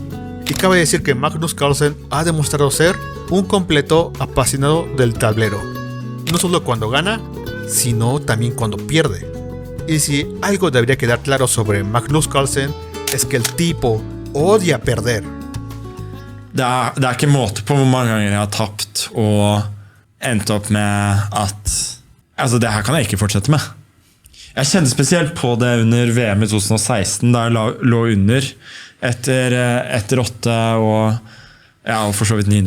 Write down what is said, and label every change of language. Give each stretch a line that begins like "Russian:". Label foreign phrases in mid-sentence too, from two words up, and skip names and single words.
Spanish: Y cabe decir que Magnus Carlsen ha demostrado ser un completo apasionado del tablero, no solo cuando gana, sino también cuando pierde. Y si algo debería quedar claro sobre Magnus Carlsen, es que el tipo odia perder.
Norwegian: Det er ikke måte på hvor mange ganger jeg har tapt og endt opp med at altså det her kan jeg ikke fortsette med. Jeg kjente spesielt på det under VM i 2016, da jeg lå under etter 8 og for så vidt 9.